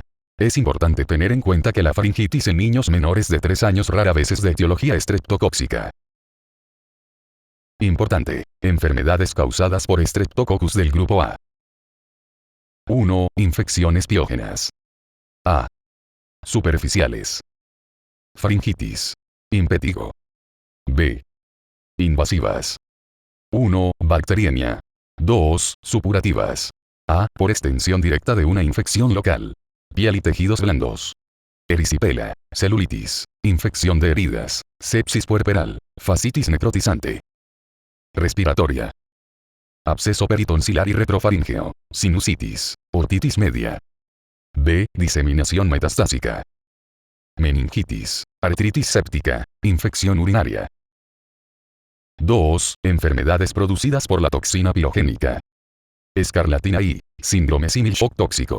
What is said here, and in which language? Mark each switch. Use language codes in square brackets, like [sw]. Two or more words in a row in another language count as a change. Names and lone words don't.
[es] Es importante tener en cuenta que la faringitis en niños menores de 3 años rara vez es de etiología streptocóxica. Importante. Enfermedades causadas por Streptococcus del grupo A. 1. Infecciones piógenas. A. Superficiales. Faringitis. Impetigo. B. Invasivas. 1. Bacteriemia. 2. Supurativas. A. Por extensión directa de una infección local. Piel y tejidos blandos. Erisipela, celulitis, infección de heridas, sepsis puerperal, fascitis necrotizante. Respiratoria. Absceso peritonsilar y retrofaríngeo, sinusitis, otitis media. B. Diseminación metastásica. Meningitis, artritis séptica, infección urinaria. 2. Enfermedades producidas por la toxina pirogénica. Escarlatina y síndrome símil-shock tóxico.